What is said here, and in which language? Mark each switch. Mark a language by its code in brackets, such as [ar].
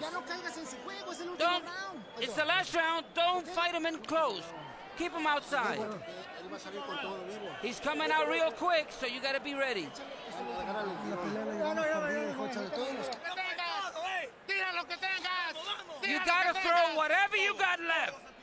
[es] Ya no caigas en su juego, es el último [en] Don't. [es] round. [en] It's the last round. Don't fight him in close. Keep him outside. [es] Él va a salir con todo vivo. [en] He's coming out real quick, so you got to be ready. [es] La pelea la llevamos perdida, hijo, échale todos los... Tira lo que tengas. [en] You got to throw whatever you got left.